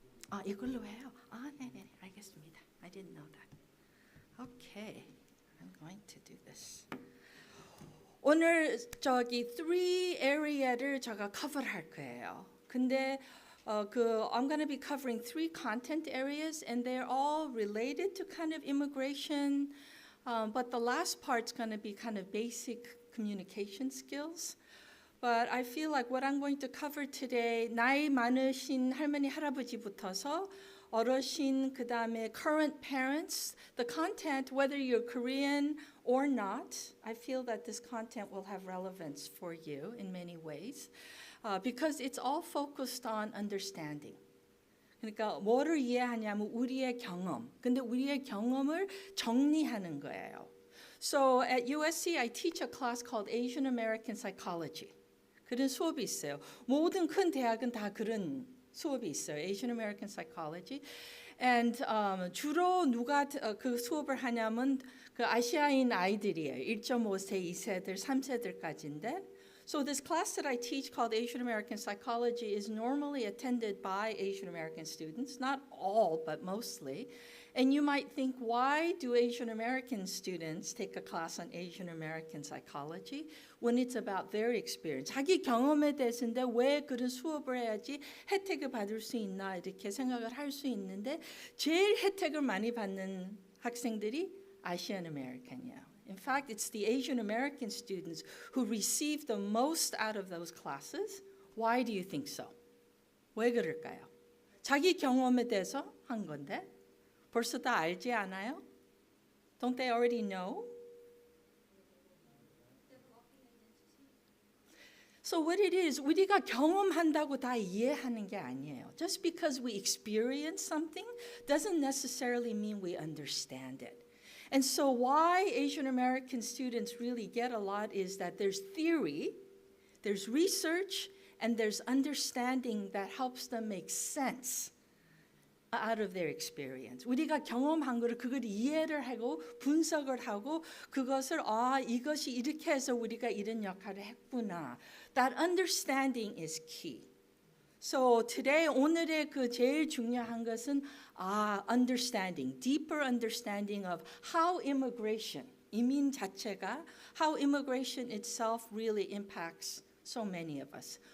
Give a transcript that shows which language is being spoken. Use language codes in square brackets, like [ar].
[ko] 아, 이걸로 해요. 아, 네네, 알겠습니다. [en] I didn't know that. Okay, I'm going to do this. [ko] 오늘 저기 3 area를 제가 cover할 거예요. [en] 근데 I'm going to be covering 3 content areas, and they're all related to kind of immigration. But the last part's going to be kind of basic communication skills. But I feel like what I'm going to cover today, [ko] 나이 많으신 할머니 할아버지부터서 어르신 그다음에 [en] current parents, the content, whether you're Korean or not, I feel that this content will have relevance for you in many ways. Because it's all focused on understanding. [ko] 그러니까 뭐를 이해하냐면 우리의 경험. 근데 우리의 경험을 정리하는 거예요. [en] So at USC I teach a class called Asian American Psychology. [ko] 그런 수업이 있어요. 모든 큰 대학은 다 그런 수업이 있어요. [en] Asian American Psychology. [ko] And 주로 누가 그 수업을 하냐면 그 아시아인 아이들이에요. 1.5세, 2세들, 3세들까지인데 [en] So this class that I teach called Asian American Psychology is normally attended by Asian American students, not all, but mostly. And you might think, why do Asian American students take a class on Asian American Psychology when it's about their experience? [ko] 자기 경험에 대해서인데 왜 그런 수업을 해야지 혜택을 받을 수 있나 이렇게 생각을 할 수 있는데 제일 혜택을 많이 받는 학생들이 Asian American이에요. [en] In fact, it's the Asian American students who receive the most out of those classes. Why do you think so? [ko] 왜 그럴까요? 자기 경험에 대해서 한 건데 벌써 다 알지 않아요? [en] Don't they already know? So what it is, [ko] 우리가 경험한다고 다 이해하는 게 아니에요. [en] Just because we experience something doesn't necessarily mean we understand it. And so why Asian American students really get a lot is that there's theory, there's research, and there's understanding that helps them make sense out of their experience. [ko] 우리가 경험한 거를 그걸 이해를 하고 분석을 하고 그것을 이것이 이렇게 해서 우리가 이런 역할을 했구나. [en] That understanding is key. So today [ko] 오늘의 그 제일 중요한 것은 [en] understanding, deeper understanding of how immigration, [ko] 이민 자체가 [en] how immigration itself really impacts so many of us.